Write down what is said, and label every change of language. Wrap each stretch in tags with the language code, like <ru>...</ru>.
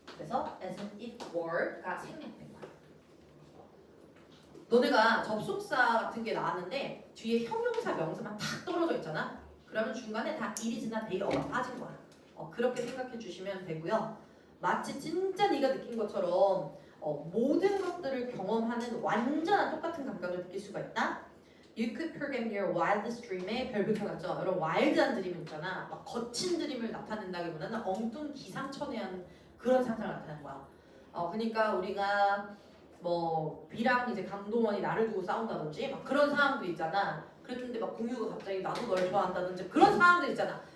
<ko>그래서 as if were가 생략된 거야. 너네가 접속사 같은 게 나왔는데 뒤에 형용사 명사만 탁 떨어져 있잖아. 그러면 중간에 다 it이나 they가 빠진 거야. 그렇게 생각해 주시면 되고요. 마치 진짜 네가 느낀 것처럼 모든 것들을 경험하는 완전한 똑같은 감각을 느낄 수가 있다.</ko> <en>You could program your wildest dream에</en> <ko>별 붙여놨죠. 여러분 와일드한 드림 있잖아. 막 거친 드림을 나타낸다기보다는 엉뚱 기상천외한 그런 상상을 나타내는 거야. 그러니까 우리가 뭐 B랑 이제 강동원이 나를 두고 싸운다든지 막 그런 상황도 있잖아. 그랬는데 막 공유가 갑자기 나도 널 좋아한다든지 그런 상황들 있잖아.</ko>